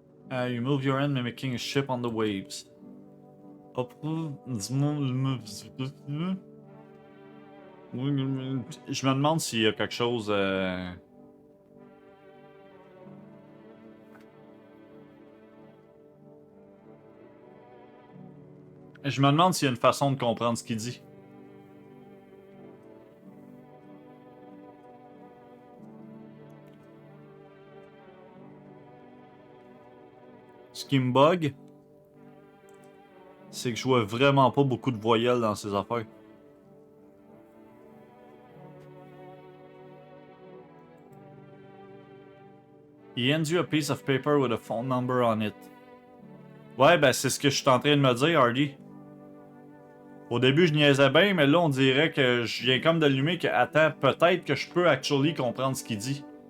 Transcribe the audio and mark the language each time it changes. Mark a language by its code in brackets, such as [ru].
[en] You move your hand, mimicking a ship on the waves. [fr] Je me demande s'il y a quelque chose. Je me demande s'il y a une façon de comprendre ce qu'il dit. Ce qui me bug, c'est que je vois vraiment pas beaucoup de voyelles dans ces affaires. [en] He hands you a piece of paper with a phone number on it. [fr] Ouais, ben c'est ce que je suis en train de me dire, Hardy. Au début, je niaisais bien, mais là, on dirait que je viens comme d'allumer que, attends, peut-être que je peux actually comprendre ce qu'il dit.